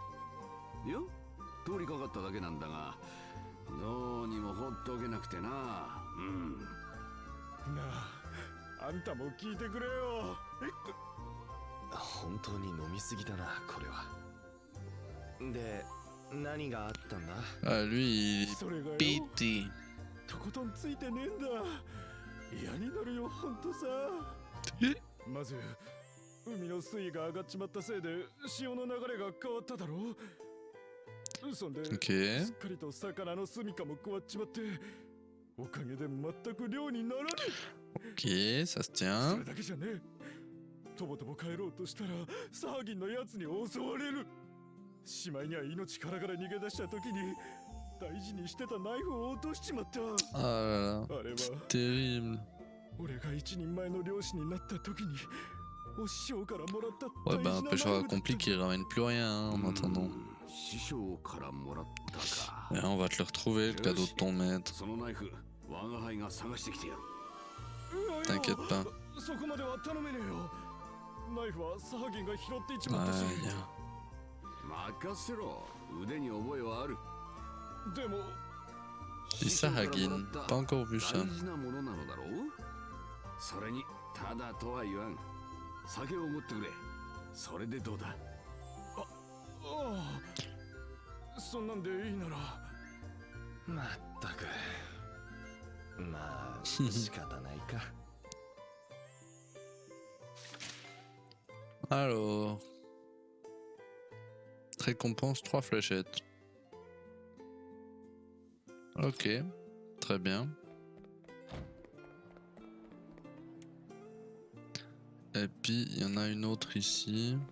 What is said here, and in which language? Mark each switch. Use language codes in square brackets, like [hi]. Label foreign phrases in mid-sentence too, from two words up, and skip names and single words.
[ja] いや、通りかかっただけなんだが、どうにも放っておけなくてな。うん。なあ、あんたも聞いてくれよ。本当に飲みすぎだなこれは。で、 何があったんだ [fr] Ah, lui, il [ja] それがよ [fr] est pété. [ja] とことんついてねえんだ。嫌になるよほんとさ。まず海の水位が上がっちまったせいで潮の流れが変わっただろ。そんで、 [fr] Ok. [ja] すっかりと魚の住処も変わっちまって、おかげで全く漁にならね [fr] Ok, ça se [ja] え。そ [fr] tient. [ja] れだけじゃねえ。とぼとぼ帰ろうとしたらサーギンのやつに襲われる。しまいには命からがら逃げ出した時に大事にしてたナイフを落としちまった。 [fr] Ah là là, [ja] あれは [fr] terrible. [ja] 俺が一人前の漁師になった時にお師匠からもらった [fr] Ouais, [ja] 大 [fr] bah [ja] 事 [fr] un [ja] なナイ [fr] pêcheur [ja] フだった。 [fr] accompli qui ramène plus rien hein, en attendant. [ja] 師匠からもらったか。 [fr] Mais on va te le retrouver, le cadeau de ton maître. [ja] そのナイフ我が輩が探してきてやる。 [fr] T'inquiète pas. [ja] そこまでは頼めねえよ。ナイフはサーギンが拾っていちまったし。 [fr] Aïe. [ja] 任せろ。腕に覚えはある。でも [fr] Et Sahagin, pas encore vu [ja] 大 [fr] ça. [ja] 事なものなのだろう。それにただとは言わん。酒を持ってくれ。それでどうだ。ああ、そんなんでいいなら。まったくまあ仕方ないか [fr] Alors. Récompense 3 fléchettes. Ok, très bien. Et puis il y en a une autre ici.